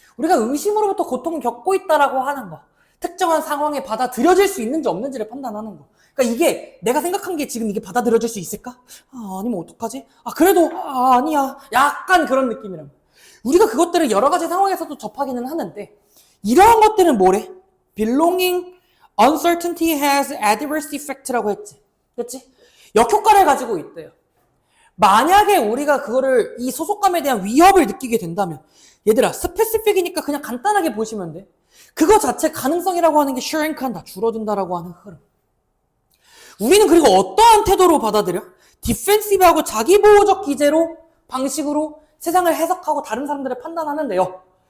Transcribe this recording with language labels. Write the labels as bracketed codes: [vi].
[ko] 우리가 의심으로부터 고통을 겪고 있다라고 하는 거. 특정한 상황에 받아들여질 수 있는지 없는지를 판단하는 거. 그러니까 이게 내가 생각한 게 지금 이게 받아들여질 수 있을까? 아니면 어떡하지? 그래도 아니야. 약간 그런 느낌이란 거야. 우리가 그것들을 여러 가지 상황에서도 접하기는 하는데 이러한 것들은 뭐래? [en] Belonging uncertainty has adverse effect [ko] 라고 했지. 그렇지? 역효과를 가지고 있대요. 만약에 우리가 그거를 이 소속감에 대한 위협을 느끼게 된다면 얘들아 스페시픽이니까 그냥 간단하게 보시면 돼. 그거 자체 가능성이라고 하는 게 shrink한다, 줄어든다라고 하는 흐름. 우리는 그리고 어떠한 태도로 받아들여? 디펜시브하고 자기보호적 기제로 방식으로 세상을 해석하고 다른 사람들을 판단하는데요.